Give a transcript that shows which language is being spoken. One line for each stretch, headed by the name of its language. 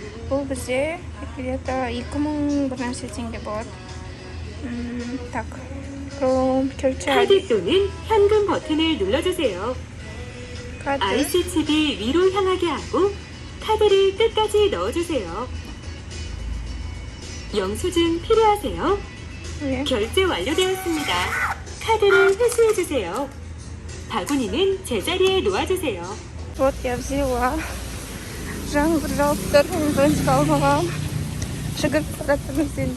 Kazakh: Бұл бізде
Russian: где-то
Kazakh: 2000 бір нәрсе теңге болады.
Russian: Так,
Korean: 그럼 결제하기. 카드 또는 현금 버튼을 눌러주세요. 카드. IC칩이 위로 향하게 하고 카드를 끝까지 넣어주세요. 영수증 필요하세요? 네. 결제 완료되었습니다. 카드를 회수해주세요. 바구니는 제자리에 놓아주세요.
Russian: Вот я взяла. Жан, пожалуйста, второй не сказал вам. Шагар,